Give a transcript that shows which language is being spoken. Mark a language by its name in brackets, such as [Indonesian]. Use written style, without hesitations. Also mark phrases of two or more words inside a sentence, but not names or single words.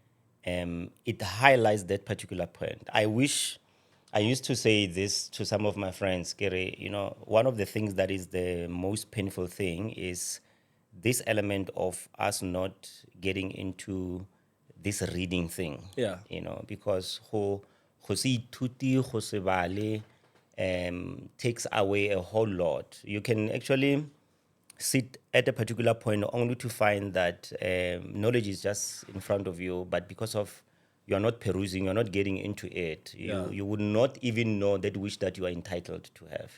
[English] It highlights that particular point. I used to say this to some of my friends, Gary, one of the things that is the most painful thing is this element of us not getting into this reading thing. Yeah. [Tswana] Because go se ituti, go se bale, [English] takes away a whole lot. You can actually sit at a particular point only to find that knowledge is just in front of you, but because of you're not perusing, you're not getting into it, you would not even know that which that you are entitled to have.